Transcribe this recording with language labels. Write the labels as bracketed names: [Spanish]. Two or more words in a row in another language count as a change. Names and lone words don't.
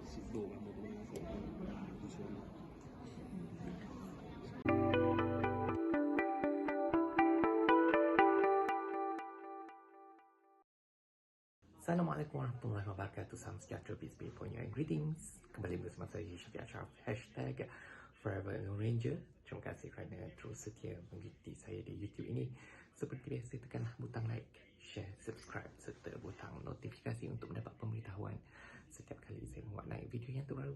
[Vietnamese] đồ là một trong những phố thị trường. [Arabic] السلام عليكم ورحمة الله وبركاته. [Malay] Salam sejahtera, [English] peace be upon you and greetings. [Malay] Kembali bersama saya Syafiq Ashraf, hashtag Forever Lone Ranger. Terima kasih kerana terus setia mengikuti saya di YouTube ini. Seperti biasa, tekanlah butang [English] like, share, subscribe [Malay] serta butang notifikasi untuk mendapat pemberitahuan setiap kali saya membuat naik video yang terbaru.